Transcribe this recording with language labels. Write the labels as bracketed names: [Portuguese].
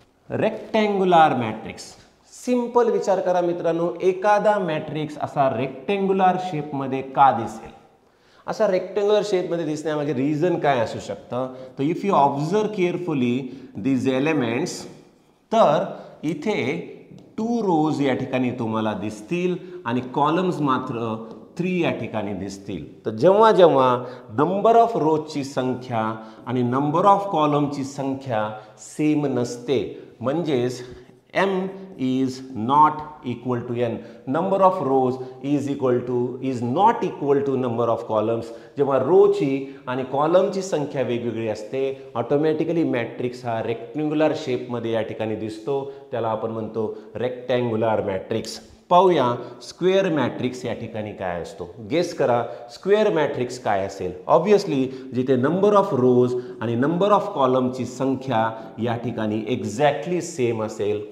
[Marathi] Rectangular matrix. Simple विचार करा मित्रांनो, एखादा मॅट्रिक्स असा रेक्टँग्युलर शेपमध्ये का दिसेल? असा रेक्टँग्युलर शेपमध्ये दिसण्यामागे रिझन काय असू शकतं? तर [English] if you observe carefully these elements, [Marathi] तर इथे 2 रोज या ठिकाणी तुम्हाला दिसतील आणि कॉलम्स मात्र 3 या ठिकाणी दिसतील. तर जेव्हा जेव्हा नंबर ऑफ रोजची संख्या आणि नंबर ऑफ कॉलमची संख्या सेम नसते, म्हणजेच [English] m is not equal to n, number of rows is not equal to number of columns. [Marathi] जेव्हा रोची आणि कॉलमची संख्या वेगवेगळी असते, ऑटोमॅटिकली मॅट्रिक्स हा रेक्टँग्युलर शेपमध्ये या ठिकाणी दिसतो. त्याला आपण म्हणतो रेक्टँग्युलर मॅट्रिक्स. पाहूया स्क्वेअर मॅट्रिक्स या ठिकाणी काय असतो. गेस करा स्क्वेअर मॅट्रिक्स काय असेल. ऑब्वियसली जिथे नंबर ऑफ रोज आणि नंबर ऑफ कॉलमची संख्या या ठिकाणी एक्झॅक्टली सेम असेल.